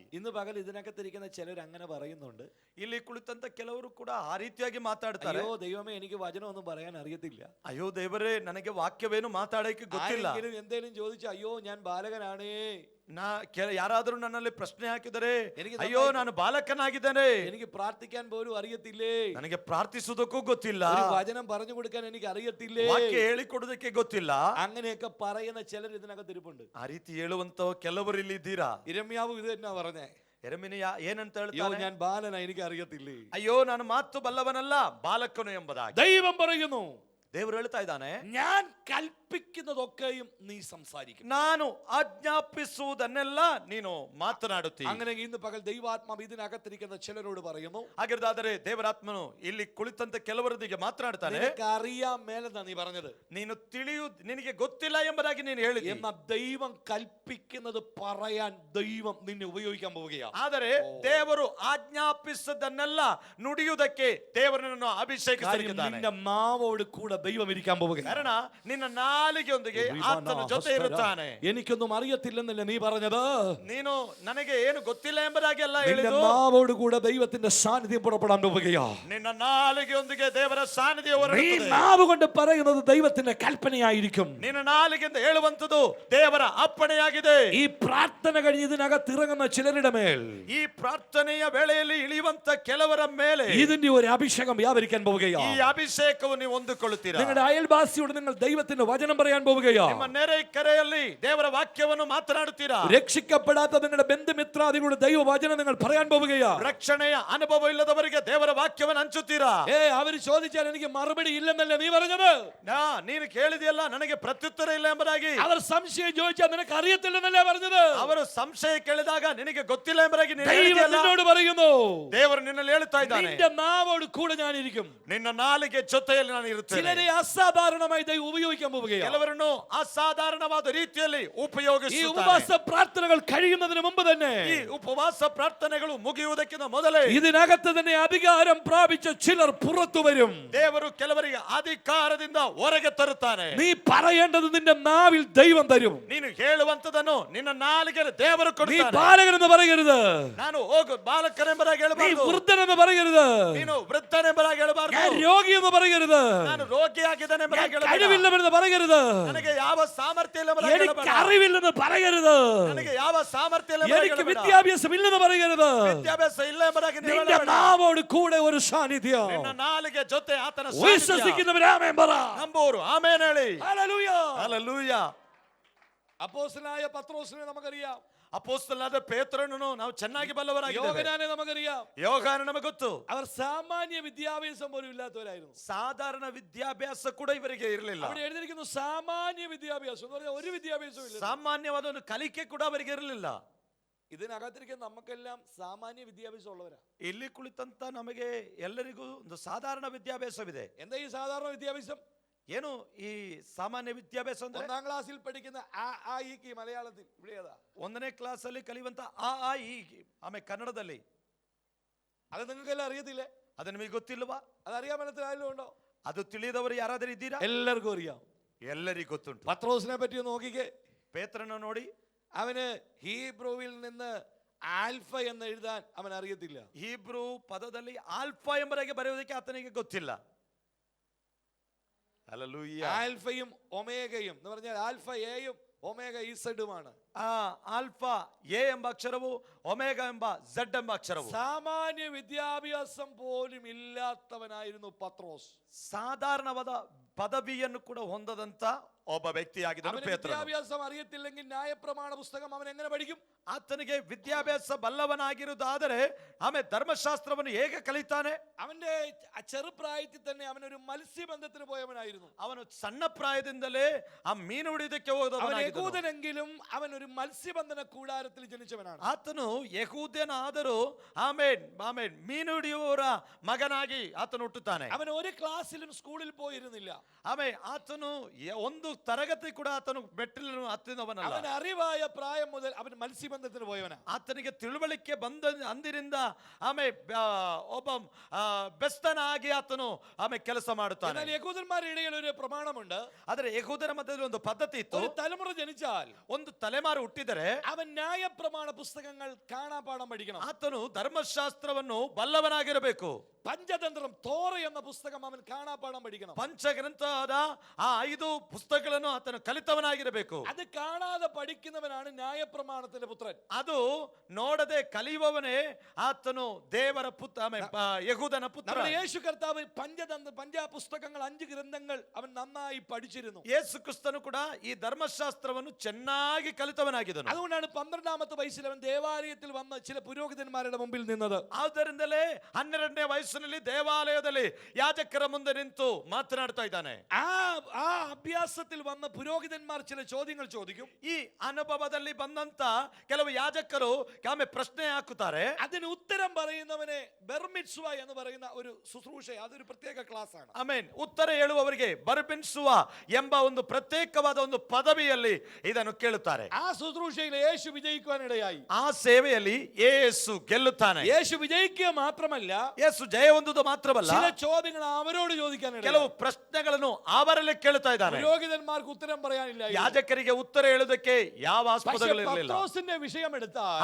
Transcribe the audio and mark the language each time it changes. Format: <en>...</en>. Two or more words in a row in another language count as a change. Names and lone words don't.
<ml>ഇന്ന് പകൽ ഇതിനകത്തിരിക്കുന്ന ചിലർ അങ്ങനെ പറയുന്നുണ്ട്.</ml> <kn>ಇಲ್ಲಿ ಕುಳಿತಂತ ಕೆಲವರು ಕೂಡ ಆ ರೀತಿಯಾಗಿ ಮಾತಾಡ್ತಾರೆ.</kn> <ml>അയ്യോ ദൈവമേ, എനിക്ക് വചനമൊന്നും പറയാൻ അറിയത്തില്ല.</ml> <kn>ಅಯ್ಯೋ ದೇವರೇ, ನನಗೆ ವಾಕ್ಯವೇನು ಮಾತಾಡಕ್ಕೆ ಗೊತ್ತಿಲ್ಲ.</kn> <ml>എന്തേലും ചോദിച്ചു, അയ്യോ ഞാൻ ബാലകനാണേ.</ml> <kn>ಯಾರಾದ್ರೂ ನನ್ನಲ್ಲಿ ಪ್ರಶ್ನೆ ಹಾಕಿದರೆ, ಅಯ್ಯೋ ನಾನು ಬಾಲಕನಾಗಿದ್ದೇನೆ,</kn> <ml>എനിക്ക് പ്രാർത്ഥിക്കാൻ പോലും അറിയത്തില്ലേ,</ml> <kn>ನನಗೆ ಪ್ರಾರ್ಥಿಸುವುದಕ್ಕೂ ಗೊತ್ತಿಲ್ಲ,</kn> <ml>വചനം പറഞ്ഞു കൊടുക്കാൻ എനിക്ക് അറിയത്തില്ലേ,</ml> <kn>ವಾಕ್ಯ ಹೇಳಿಕೊಡುವುದಕ್ಕೆ ಗೊತ್ತಿಲ್ಲ.</kn> <ml>അങ്ങനെയൊക്കെ പറയുന്ന ചിലർ ഇതിനകത്ത് ഇരിപ്പുണ്ട്.</ml> <kn>ಆ ರೀತಿ ಹೇಳುವಂತ ಕೆಲವರು ಇಲ್ಲಿ ಇದ್ದೀರಾ.</kn> <ml>ഇരമ്യാവ് ഇത് തന്നെ പറഞ്ഞേ.</ml> <kn>ಯೆರೆಮೀಯ ಏನಂತ</kn> <ml>അയ്യോ</ml> <kn>ಹೇಳ್ತಾನೆ?</kn> <ml>ഞാൻ ബാലന, എനിക്ക് അറിയത്തില്ലേ.</ml> <kn>ಅಯ್ಯೋ ನಾನು ಮಾತು ಬಲ್ಲವನಲ್ಲ, ಬಾಲಕನು ಎಂಬುದಾಗಿ</kn> <ml>ദൈവം പറയുന്നു,</ml> <kn>ದೇವರು ಹೇಳ್ತಾ ಇದ್ದಾನೆ,</kn> <ml>ഞാൻ കൽപ്പിക്കുന്നതൊക്കെയും നീ സംസാരിക്കും.</ml> <kn>ನಾನು ಆಜ್ಞಾಪಿಸುವುದನ್ನೆಲ್ಲ ನೀನು ಮಾತನಾಡುತ್ತಿ.</kn> <ml>അങ്ങനെ ഇന്ന് പകൽ ദൈവാത്മാവ് ഇതിനകത്തിരിക്കുന്ന ചിലരോട് പറയുന്നു,</ml> <kn>ಹಾಗಿರ್ದಾದರೆ ದೇವರಾತ್ಮನು ಇಲ್ಲಿ ಕುಳಿತಂತ ಕೆಲವರೊಂದಿಗೆ ಮಾತನಾಡ್ತಾನೆ.</kn> <ml>നിനക്ക് അറിയാൻ മേലെന്നാ നീ പറഞ്ഞത്,</ml> <kn>ನಿನಗೆ ಗೊತ್ತಿಲ್ಲ ಎಂಬುದಾಗಿ ನೀನು ಹೇಳಿದಿ.</kn> <ml>എന്നാ ദൈവം കൽപ്പിക്കുന്നത് പറയാൻ ദൈവം നിന്നെ ഉപയോഗിക്കാൻ പോവുകയാണ്.</ml> <kn>ಆದರೆ ದೇವರು ಆಜ್ಞಾಪಿಸದನ್ನೆಲ್ಲ ನುಡಿಯುವುದಕ್ಕೆ ದೇವರನ್ನು ಅಭಿಷೇಕಿಸಿದ್ದಾನೆ.</kn> <ml>നിന്റെ നാവോട് കൂടെ ദൈവം ഇരിക്കാൻ പോവുകയാണ്.</ml> <kn>ಕಾರಣ ನಿನ್ನ ನಾಲಿಗೆಯೊಂದಿಗೆ ಆತನ ಜೊತೆ ಇರುತ್ತಾನೆ.</kn> <ml>എനിക്കൊന്നും അറിയത്തില്ലെന്നല്ലേ നീ പറഞ്ഞത്,</ml> <kn>ನೀನು ನನಗೆ ಏನು ಗೊತ್ತಿಲ್ಲ ಎಂಬುದಾಗಿ ಎಲ್ಲ</kn> <ml>നിന്റെ</ml> <kn>ಹೇಳಿದ್ದು.</kn> <ml>നാവോട് കൂടെ ദൈവത്തിന്റെ സാന്നിധ്യം പുറപ്പെടാൻ പോവുകയാണ്.</ml> <kn>ನಿನ್ನ ನಾಲಿಗೆಯೊಂದಿಗೆ ದೇವರ ಸಾನ್ನಿಧ್ಯ</kn> <ml>നീ</ml> <kn>ಹೊರಡುತ್ತದೆ.</kn> <ml>നാവ് കൊണ്ട് പറയുന്നത് ദൈവത്തിന്റെ കൽപ്പനയായിരിക്കും.</ml> <kn>ನಿನ್ನ ನಾಲಿಗೆಯಿಂದ ಹೇಳುವಂತದ್ದು ದೇವರ ಅಪ್ಪಣೆಯಾಗಿದೆ.</kn> <ml>ഈ പ്രാർത്ഥന കഴിഞ്ഞ് ഇതിനകത്ത് ഇറങ്ങുന്ന ചിലരുടെ മേൽ,</ml> <kn>ಈ ಪ್ರಾರ್ಥನೆಯ ವೇಳೆಯಲ್ಲಿ ಇಳಿಯುವಂತ ಕೆಲವರ ಮೇಲೆ</kn> <ml>ഇതിന്റെ ഒരു അഭിഷേകം വ്യാപരിക്കാൻ</ml> <kn>ಈ</kn> <ml>പോവുകയാണ്.</ml> <kn>ಅಭಿಷೇಕವು ನೀವು ಹೊಂದಿಕೊಳ್ಳುತ್ತೀರಾ.</kn> <ml>നിങ്ങളുടെ അയൽവാസിയോട് നിങ്ങൾ ദൈവത്തിന്റെ വചനം പറയാൻ പോവുകയാണ്.</ml> <kn>ನಿಮ್ಮ ನೆರೆಕರೆಯಲ್ಲಿ ದೇವರ ವಾಕ್ಯವನ್ನು ಮಾತನಾಡುತ್ತೀರಾ.</kn> <ml>രക്ഷിക്കപ്പെടാത്ത നിങ്ങളുടെ ബന്ധുമിത്രാദികളുടെ ദൈവവചനം നിങ്ങൾ പറയാൻ പോവുകയാണ്.</ml> <kn>ರಕ್ಷಣೆಯ ಅನುಭವ ಇಲ್ಲದವರಿಗೆ ದೇವರ ವಾಕ್ಯವನ್ನು ಹಂಚುತ್ತೀರಾ.</kn> <ml>അവര് ചോദിച്ചാൽ എനിക്ക് മറുപടി ഇല്ലെന്നല്ലേ നീ പറഞ്ഞത്,</ml> <kn>ನೀನು ಕೇಳಿದೆಯಲ್ಲ, ನನಗೆ ಪ್ರತ್ಯುತ್ತರ ಇಲ್ಲ ಎಂಬುದಾಗಿ.</kn> <ml>അവർ സംശയം ചോദിച്ചാൽ നിനക്ക് അറിയത്തില്ലെന്നല്ലേ പറഞ്ഞത്.</ml> <kn>ಅವರು ಸಂಶಯ ಕೇಳಿದಾಗ ನಿನಗೆ ಗೊತ್ತಿಲ್ಲ ಎಂಬುದಾಗಿ ನೀನು</kn> <ml>ദൈവം</ml> <kn>ಹೇಳಿದೆಯಲ್ಲ.</kn> <ml>നിന്നോട് പറയുന്നു,</ml> <kn>ದೇವರು ನಿನ್ನಲ್ಲಿ ಹೇಳ್ತಾ ಇದ್ದಾನೆ,</kn> <ml>നിന്റെ നാവോട് കൂടെ ഞാനിരിക്കും.</ml> <kn>ನಿನ್ನ ನಾಲಿಗೆ ಜೊತೆಯಲ್ಲಿ ನಾನು ಇರುತ್ತೇನೆ.</kn> <ml>ചിലരെ അസാധാരണമായി ദൈവം ഉപയോഗിക്കാൻ പോവുകയാണ്.</ml> <kn>ಕೆಲವರನ್ನು ಅಸಾಧಾರಣವಾದ ರೀತಿಯಲ್ಲಿ</kn> <ml>ഈ</ml> <kn>ಉಪಯೋಗಿಸುತ್ತಾರೆ.</kn> <ml>ഉപവാസ പ്രാർത്ഥനകൾ കഴിയുന്നതിന് മുമ്പ് തന്നെ,</ml> <kn>ಈ ಉಪವಾಸ ಪ್ರಾರ್ಥನೆಗಳು ಮುಗಿಯುವುದಕ್ಕಿಂತ ಮೊದಲೇ</kn> <ml>ഇതിനകത്ത് തന്നെ അധികാരം പ്രാപിച്ച ചിലർ പുറത്തു വരും.</ml> <kn>ದೇವರು ಕೆಲವರಿಗೆ ಅಧಿಕಾರದಿಂದ ಹೊರಗೆ ತರುತ್ತಾನೆ.</kn> <ml>നീ പറയേണ്ടത് നിന്റെ നാവിൽ ദൈവം തരും.</ml> <kn>ನೀನು ಹೇಳುವಂತದನ್ನು ನಿನ್ನ ನಾಲಿಗೆ ದೇವರು</kn> <ml>നീ</ml> <kn>ಕೊಡುತ್ತಾನೆ.</kn> <ml>ബാലകനെന്ന് പറയരുത്,</ml> <kn>ನಾನು ಹೋಗು ಬಾಲಕನೆಂಬುದಾಗಿ</kn> <ml>നീ</ml> <kn>ಹೇಳಬಾರದು.</kn> <ml>വൃദ്ധനെന്ന് പറയരുത്,</ml> <kn>ನೀನು ವೃದ್ಧನೆಂಬುದಾಗಿ ಹೇಳಬಾರದು.</kn> <ml>ഞാൻ രോഗിയെന്ന് പറയരുത്,</ml> <kn>ನಾನು ರೋಗಿಯಾಗಿದ್ದೇನೆ ಎಂಬುದಾಗಿ ಹೇಳಬೇಡ.</kn> <ml>കഴിവില്ലെന്ന് പറയരുത്,</ml> <kn>ನನಗೆ ಯಾವ ಸಾಮರ್ಥ್ಯ ಇಲ್ಲ ಎಂಬುದಾಗಿ</kn> <ml>എനിക്ക്</ml> <kn>ಹೇಳಬೇಡ.</kn> <ml>അറിവില്ലെന്ന് പറയരുത്,</ml> <kn>ನನಗೆ ಯಾವ ಸಾಮರ್ಥ್ಯ ಇಲ್ಲ ಎಂಬುದಾಗಿ</kn> <ml>എനിക്ക്</ml> <kn>ಹೇಳಬೇಡ.</kn> <ml>വിദ്യാഭ്യാസം ഇല്ലെന്ന് പറയരുത്.</ml> <kn>ವಿದ್ಯಾಭ್ಯಾಸ ಇಲ್ಲ ಎಂಬುದಾಗಿ ನೀನು</kn> <ml>നിന്റെ</ml> <kn>ಹೇಳಬೇಡ.</kn> <ml>നാവോട് കൂടെ ഒരു സാന്നിധ്യം.</ml> <kn>ನಿನ್ನ ನಾಲಿಗೆ ಜೊತೆ ಆತನ ಸಾನ್ನಿಧ್ಯ.</kn> <ml>വിശ്വസിക്കുന്നവർ ആമേൻ പറ.</ml> <kn>ನಂಬುವವರು ಆಮೇನ್ ಹೇಳಿ.</kn> <ml>ഹല്ലേലൂയ.</ml> <kn>ಹಲ್ಲೆಲೂಯ.</kn> <ml>അപ്പോസ്തലനായ പത്രോസിനെ നമുക്കറിയാം,</ml> <kn>ಅಪೊಸ್ತಲನಾದ ಪೇತ್ರನನ್ನು ನಾವು ಚೆನ್ನಾಗಿ ಬಲ್ಲವರಾಗಿದ್ದೇವೆ.</kn> <ml>യോഹന്നാനെ നമുക്കറിയാം.</ml> <kn>ಯೋಹಾನ ನಮಗೆ ಗೊತ್ತು.</kn> <ml>അവർ സാമാന്യ വിദ്യാഭ്യാസം പോലും ഇല്ലാത്തവരായിരുന്നു.</ml> <kn>ಸಾಧಾರಣ ವಿದ್ಯಾಭ್ಯಾಸ ಕೂಡ ಇವರಿಗೆ ಇರಲಿಲ್ಲ.</kn> <ml>അവിടെ എഴുതിയിരിക്കുന്നു സാമാന്യ വിദ്യാഭ്യാസം എന്ന് പറഞ്ഞാൽ ഒരു വിദ്യാഭ്യാസവും ഇല്ല.</ml> <kn>ಸಾಮಾನ್ಯವಾದ ಒಂದು ಕಲಿಕೆ ಕೂಡ ಅವರಿಗೆ ಇರಲಿಲ್ಲ.</kn> <ml>ഇതിനകത്തിരിക്കുന്ന നമുക്കെല്ലാം സാമാന്യ വിദ്യാഭ്യാസം ഉള്ളവരാ.</ml> <kn>ಇಲ್ಲಿ ಕುಳಿತಂತ ನಮಗೆ ಎಲ್ಲರಿಗೂ ಒಂದು ಸಾಧಾರಣ ವಿದ್ಯಾಭ್ಯಾಸವಿದೆ.</kn> <ml>എന്താ ഈ സാധാരണ വിദ്യാഭ്യാസം?</ml> <kn>ಏನು ಈ ಸಾಮಾನ್ಯ ವಿದ್ಯಾಭ್ಯಾಸ ಅಂದ್ರೆ?</kn> <ml>1ാം ക്ലാസ്സിൽ പഠിക്കുന്ന ആ ഈ മലയാളത്തിൽ ഇവിടെ ഏതാ?</ml> <kn>1ನೇ ಕ್ಲಾಸಲ್ಲಿ ಕಲಿಯುವಂತ ಆ ಈ ಆಮೇಲೆ ಕನ್ನಡದಲ್ಲಿ.</kn> <ml>അത് നിങ്ങൾക്കെല്ലാം അറിയത്തില്ലേ?</ml> <kn>ಅದು ನಿಮಗೆ ಗೊತ್ತಿಲ್ವಾ?</kn> <ml>അതറിയാൻ പറ്റത്തിൽ ആരെങ്കിലും ഉണ്ടോ?</ml> <kn>ಅದು ತಿಳಿದವರು ಯಾರಾದರೂ ಇದ್ದೀರಾ?</kn> <ml>എല്ലാവർക്കും അറിയാം.</ml> <kn>ಎಲ್ಲರಿಗೂ ಗೊತ್ತುಂಟು.</kn> <ml>പത്രോസിനെ പറ്റി നോക്കിക്കേ.</ml> <kn>ಪೇತ್ರನ ನೋಡಿ,</kn> <ml>അവന് ഹീബ്രുവിൽ നിന്ന് ആൽഫ എന്ന് എഴുതാൻ അവൻ അറിയത്തില്ല.</ml> <kn>ಹೀಬ್ರೂ ಪದದಲ್ಲಿ ಆಲ್ಫಾ ಎಂಬುದಾಗಿ ಬರೆಯುವುದಕ್ಕೆ ಆತನಿಗೆ ಗೊತ್ತಿಲ್ಲ.</kn> <ml>ഹല്ലേലൂയ. ആൽഫയും ഒമേഗയും എന്ന് പറഞ്ഞാൽ ആൽഫ എയും ഒമേഗ ഇസഡുമാണ്.</ml> <kn>ಆಲ್ಫಾ ಎ ಎಂಬ ಅಕ್ಷರವು, ಒಮೆಗಾ ಎಂಬ ಝಡ್ ಎಂಬ ಅಕ್ಷರವು.</kn> <ml>സാമാന്യ വിദ്യാഭ്യാസം പോലും ഇല്ലാത്തവനായിരുന്നു പത്രോസ്.</ml> <kn>ಸಾಧಾರಣವಾದ ಪದವಿಯನ್ನು ಕೂಡ ಹೊಂದದಂತ ಒಬ್ಬ ವ್ಯಕ್ತಿಯಾಗಿದ್ದನು ಪೇತ್ರನು.</kn> <ml>വിദ്യാഭ്യാസം അറിയത്തില്ലെങ്കിൽ ന്യായപ്രമാണ പുസ്തകം അവൻ എങ്ങനെ പഠിക്കും?</ml> <kn>ಆತನಿಗೆ ವಿದ್ಯಾಭ್ಯಾಸ ಬಲ್ಲವನಾಗಿರುವುದಾದರೆ ಆಮೇಲೆ ಧರ್ಮಶಾಸ್ತ್ರವನ್ನು ಹೇಗೆ ಕಲಿತಾನೆ?</kn> <ml>അവന്റെ ചെറുപ്രായത്തിൽ തന്നെ അവനൊരു മത്സ്യബന്ധത്തിന് പോയവനായിരുന്നു.</ml> <kn>ಅವನು ಸಣ್ಣ ಪ್ರಾಯದಿಂದಲೇ ಆ ಮೀನು ಹಿಡಿಯೋದಕ್ಕೆ ಹೋದವನಾಗಿದ್ದನು.</kn> <ml>യഹൂദനെങ്കിലും അവൻ ഒരു മത്സ്യബന്ധന കൂടാരത്തിൽ ജനിച്ചവനാണ്.</ml> <kn>ಆತನು ಯಹೂದ್ಯನಾದರೂ ಆಮೇಲೆ ಮೀನು ಹಿಡಿಯುವವರ ಮಗನಾಗಿ ಆತನು ಹುಟ್ಟುತ್ತಾನೆ.</kn> <ml>അവൻ ഒരു ക്ലാസ്സിലും സ്കൂളിൽ പോയിരുന്നില്ല.</ml> <kn>ಆಮೇಲೆ ಆತನು ಒಂದು ತರಗತಿ ಕೂಡ ಆತನು ಮೆಟ್ಟಿಲನ್ನು ಹತ್ತಿದವನಲ್ಲ.</kn> <ml>അവൻ അറിവായ പ്രായം മുതൽ അവൻ മത്സ്യബന്ധനത്തിന് പോയവനാ.</ml> <kn>ಆತನಿಗೆ ತಿಳುವಳಿಕೆ ಬಂದ ಅಂದಿನಿಂದ ಒಬ್ಬ ಬೆಸ್ತನಾಗಿ ಆತನು ಕೆಲಸ ಮಾಡುತ್ತಾನೆ.</kn> <ml>എന്നാൽ യഹൂദന്മാരുടെ ഇടയിൽ ഒരു പ്രമാണമുണ്ട്.</ml> <kn>ಆದರೆ ಯಹೂದರ ಮಧ್ಯದಲ್ಲಿ ಒಂದು ಪದ್ಧತಿ ಇತ್ತು.</kn> <ml>ഒരു തലമുറ ജനിച്ചാൽ</ml> <kn>ಒಂದು ತಲೆಮಾರು ಹುಟ್ಟಿದರೆ</kn> <ml>അവൻ ന്യായപ്രമാಣ പുസ്തകങ്ങൾ കാണാപാഠം പഠിക്കണം.</ml> <kn>ಆತನು ಧರ್ಮಶಾಸ್ತ್ರವನ್ನು ಬಲ್ಲವನಾಗಿರಬೇಕು.</kn> <ml>പഞ്ചതന്ത്രം തോറ എന്ന പുസ്തകം അവൻ കാണാപാഠം പഠിക്കണം.</ml> <kn>ಪಂಚಗ್ರಂಥದ ಆ 5 ಪುಸ್ತಕಗಳನ್ನು ಆತನು ಕಲಿತವನಾಗಿರಬೇಕು.</kn> <ml>അത് കാണാതെ പഠിക്കുന്നവനാണ് ന്യായപ്രമാണത്തിന്റെ പുത്രൻ.</ml> <kn>ಅದು ನೋಡದೆ ಕಲಿಯುವವನೇ ಆತನು ದೇವರ ಪುತ್ರ, ಯಹೂದನ ಪುತ್ರ.</kn> <ml>നമ്മുടെ യേശു കർത്താവ് പഞ്ചപുസ്തകങ്ങൾ 5 ഗ്രന്ഥങ്ങൾ അവൻ നന്നായി പഠിച്ചിരുന്നു.</ml> <kn>ಯೇಸು ಕ್ರಿಸ್ತನು ಕೂಡ ಈ ಧರ್ಮಶಾಸ್ತ್ರವನ್ನು ಚೆನ್ನಾಗಿ ಕಲಿತವನಾಗಿದ್ದನು.</kn> <ml>അതുകൊണ്ടാണ് 12ാമത്തെ വയസ്സിൽ അവൻ ദേവാലയത്തിൽ വന്ന് ചില പുരോഹിതന്മാരുടെ മുമ്പിൽ നിന്നത്.</ml> <kn>ಆದ್ದರಿಂದಲೇ 12ನೇ ವಯಸ್ಸಿನಲ್ಲಿ ದೇವಾಲಯದಲ್ಲಿ ಯಾಜಕರ ಮುಂದೆ ನಿಂತು ಮಾತನಾಡ್ತಾ ಇದ್ದಾನೆ.</kn> <ml>ആ അഭ്യാസത്തിൽ വന്ന പുരോഹിതന്മാർ ചില ചോദ്യങ്ങൾ ചോദിക്കും.</ml> <kn>ಈ ಅನುಭವದಲ್ಲಿ ಬಂದಂತ ಕೆಲವು ಯಾಜಕರು ಪ್ರಶ್ನೆ ಹಾಕುತ್ತಾರೆ.</kn> <ml>അതിന് ഉത്തരം പറയുന്നവനെ ബർമിറ്റ്സുവ എന്ന് പറയുന്ന ഒരു ശുശ്രൂഷ, അതൊരു പ്രത്യേക ക്ലാസ് ആണ്.</ml> <kn>ಆಮೆನ್. ಉತ್ತರ ಹೇಳುವವರಿಗೆ ಬರ್ಬಿನ್ಸುವ ಎಂಬ ಒಂದು ಪ್ರತ್ಯೇಕವಾದ ಒಂದು ಪದವಿಯಲ್ಲಿ ಇದನ್ನು ಕೇಳುತ್ತಾರೆ.</kn> <ml>ആ ശുശ്രൂഷയിൽ യേശു വിജയിക്കുവാനിടയായി.</ml> <kn>ಆ ಸೇವೆಯಲ್ಲಿ ಯೇಸು ಗೆಲ್ಲುತ್ತಾನೆ.</kn> <ml>യേശു വിജയിക്കുക മാത്രമല്ല,</ml> <kn>ಯೇಸು ಜಯ ಹೊಂದುವುದು ಮಾತ್ರವಲ್ಲ,</kn> <ml>ചില ചോദ്യങ്ങൾ അവരോട് ചോദിക്കാനിടയായി.</ml> <kn>ಕೆಲವು ಪ್ರಶ್ನೆಗಳನ್ನು ಅವರಲ್ಲಿ ಕೇಳುತ್ತಾ ಇದ್ದಾನೆ.</kn> <ml>പുരോഹിതന്മാർക്ക് ഉത്തരം പറയാനില്ല.</ml> <kn>ಯಾಜಕರಿಗೆ ಉತ್ತರ ಹೇಳುವುದಕ್ಕೆ ಯಾವ ಆಸ್ಪದಗಳಿರಲಿಲ್ಲ.</kn> <ml>പത്രോസിന്റെ ವಿಷയം എടുത്താൽ,</ml>